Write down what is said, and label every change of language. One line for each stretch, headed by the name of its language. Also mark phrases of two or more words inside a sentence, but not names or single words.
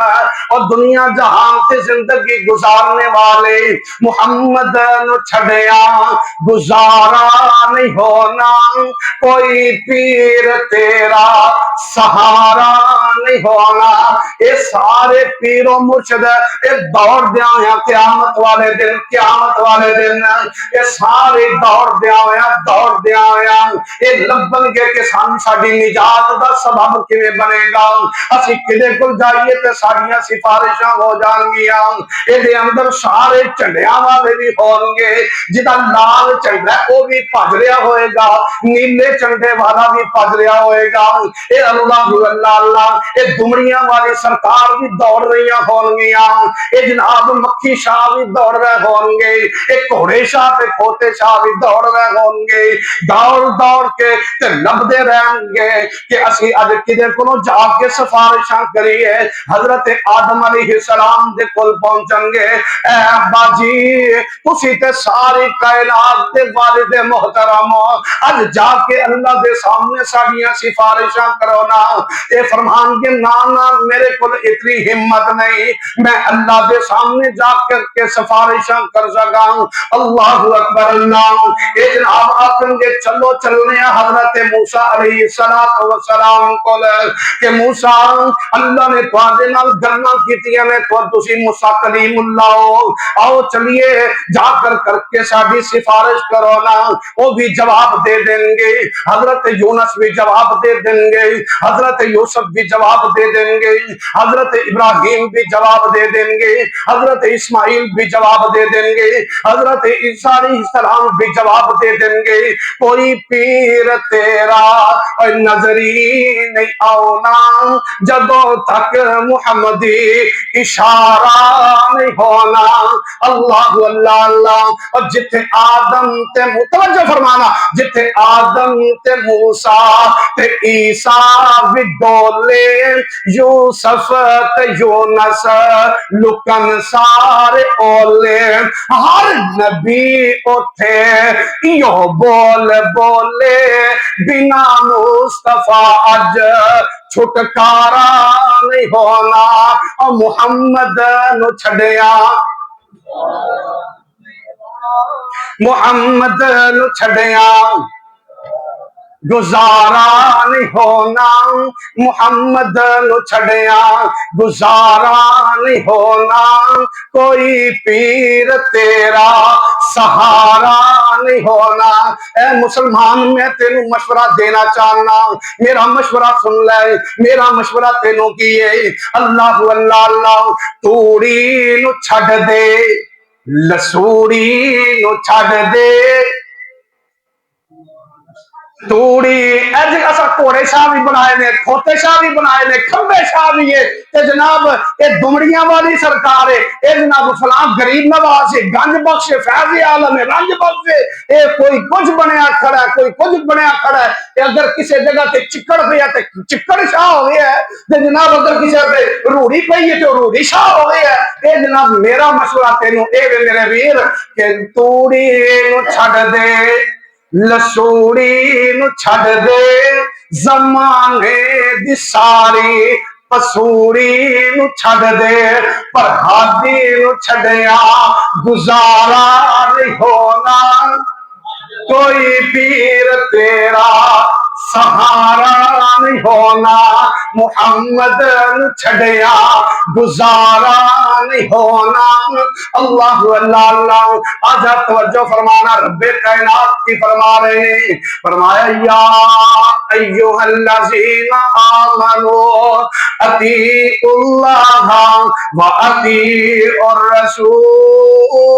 Punjabi: اور دنیا جہان سے زندگی گزارنے والے محمد نو چھڑیا گزارا نہیں ہونا، کوئی پیر تیرا سہارا نہیں ہونا۔ یہ سارے پیروں مرشد یہ دوڑ دیا ہوا قیامت والے دن یہ سارے دوڑ دیا ہوا یہ لبن گے کہ سان ساڈی نجات نجات دا سبب کیویں بنے گا اسی کدے کول جائیے تے ساڈیاں سفارشاں ہو جان گیاں اے دے اندر سارے جھنڈیاں والے بھی ہون گے جدا لال جھنڈا او بھی بھج رہا ہوئے گا نیلے جھنڈے والا بھی بھج رہا ہوئے گا اے اللہ اللہ اللہ اے دمڑیاں والی سرکار بھی دوڑ رہی ہون گیاں اے جناب مکھی شاہ بھی دوڑ رہے ہون گے اے گھوڑے شاہ تے کھوتے شاہ بھی دوڑ رہے ہون گے دوڑ دوڑ کے تے لبدے رہیں گے کہ اسی اج کدے کولوں جا کے سفارشاں کریے حضرت آدم
Arabic: علیہ السلام
Punjabi: دے کول پہنچن گے اے ابا جی تسی تے ساری کائنات دے والد محترم اج جا کے اللہ دے سامنے ساڈیاں سفارشاں کرو نا اے فرمان کے نا میرے کول اتنی ہمت نہیں میں اللہ دے سامنے جا کر کے سفارشاں کر سکا
Arabic: اللہ اکبر
Punjabi: اللہ اے جناب آخر گے چلو چلنے حضرت موسیٰ
Arabic: علیہ السلام
Punjabi: کو کہ موسیٰ اللہ نے تواڈے نال گلاں کیتیاں نے تسی موسیٰ کلیم اللہ ہو آؤ چلیے جا کر کے ساڈی سفارش کرو نا وہ بھی جواب دے دیں گے حضرت یونس بھی جواب دے دیں گے حضرت یوسف بھی جواب دے دیں گے حضرت ابراہیم بھی جواب دے دیں گے حضرت اسماعیل بھی جواب دے دیں گے حضرت عیسیٰ
Arabic: علیہ السلام
Punjabi: بھی جواب دے دیں گے کوئی پیر تیرا نظری نہیں آؤنا جدوں تک محمدی اشارہ نہیں ہونا اللہ اللہ اللہ اور جتھے آدم تے توجہ فرمانا جتھے آدم تے موسیٰ تے عیسیٰ بھی ڈولے یوسف تے یونس لکن سارے اولے ہر نبی اٹھے یو بول بولے بنا مصطفیٰ اج چھٹکارا نہیں ہونا اور محمد نو چھڑیا محمد نو چھڑیا گزارا نہیں ہونا محمد نو چھڑیا گزارا نہیں ہونا کوئی پیر تیرا سہارا نہیں ہونا اے مسلمان میں تینوں مشورہ دینا چاہنا میرا مشورہ سن لے میرا مشورہ تینوں کیے اللہ اللہ اللہ توڑی نو چھڑ دے لسوڑی نو چھڑ دے توڑی ایج ایسا کوڑے شاہ بھی بنائے نے کھوتے شاہ بھی بنائے نے کھمبے شاہ بھی ہے کہ جناب یہ دمڑیاں والی سرکار ہے اے جناب فلاں غریب نواز ہے گنج بخش فیض عالم ہے رنج بخش ہے اے کوئی کچھ بنیا کھڑا ہے کوئی کچھ بنیا کھڑا ہے کہ اگر کسی جگہ تے چکڑ پہ ہے تے چکڑ شاہ ہو گیا ہے تے جناب اگر کسی پہ روڑی پئی ہے تو روڑی شاہ ہو گیا ہے اے جناب میرا مشورہ تینوں اے میرے ویر کہ توڑی نو چھڑ دے لسوڑی نو چھڑ دے زمانے دی ساری پسوڑی نو چھڑ دے پر ہادی نو چھڑیا گزارا نہیں ہونا کوئی پیر تیرا سہارا نہیں ہونا محمد نو چھڑیا گزارا نہیں ہونا اللہ اللہ اللہ آجا توجہ فرمانا رب کائنات کی فرما رہے ہیں فرمایا
Arabic: یا ایوہ الذین آمنوا اطیعوا اللہ و اطیعوا الرسول